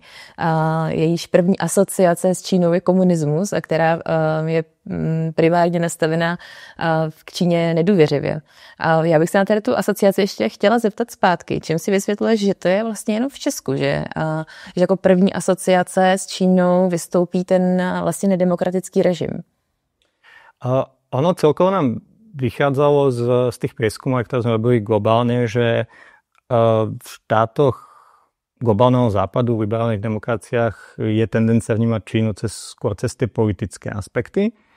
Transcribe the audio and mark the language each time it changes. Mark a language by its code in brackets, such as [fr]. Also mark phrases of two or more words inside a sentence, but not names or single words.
[cs] Jejíž první asociace s Čínou je komunismus, a která je primárně nastavená k Číně nedůvěřivě. A já bych se na tady tu asociaci ještě chtěla zeptat zpátky. Čím si vysvětluješ, že to je vlastně jenom v Česku, že jako první asociace s Čínou vystoupí ten vlastně nedemokratický režim? [sk] Ono celkovo nám vychádzalo z tých prieskumov, ktoré sme robili globálne, že v štátoch globálneho západu, v liberálnych demokraciách je tendencia vnímať Čínu skôr cez tie politické aspekty.